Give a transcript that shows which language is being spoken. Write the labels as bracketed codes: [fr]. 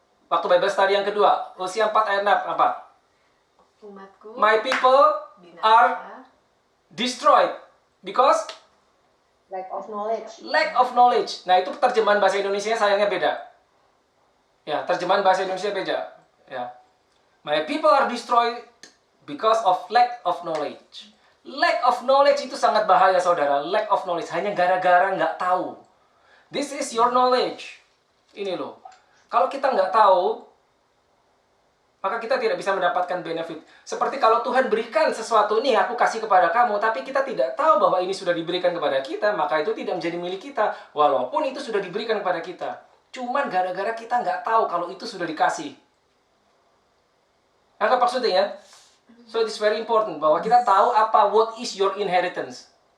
[id] Waktu Bible study yang kedua, Hosea 4 ayat 6, apa? Umatku [en] My people are [id] binasa [en] destroyed because Lack of knowledge. lack of knowledge. [id] Nah, itu terjemahan bahasa Indonesia sayangnya beda. Ya, terjemahan bahasa Indonesia beda. Ya. [en] My people are destroyed because of lack of knowledge. Lack of knowledge [id] itu sangat bahaya, saudara. Lack of knowledge. Hanya gara-gara nggak tahu. [en] This is your knowledge. [id] Ini loh. Kalau kita nggak tahu, maka kita tidak bisa mendapatkan benefit. Seperti kalau Tuhan berikan sesuatu, nih aku kasih kepada kamu, tapi kita tidak tahu bahwa ini sudah diberikan kepada kita, maka itu tidak menjadi milik kita. Walaupun itu sudah diberikan kepada kita. Cuman gara-gara kita nggak tahu kalau itu sudah dikasih. Anggap maksudnya ya? [en] So it is very important [id] bahwa kita tahu [en] what is your inheritance.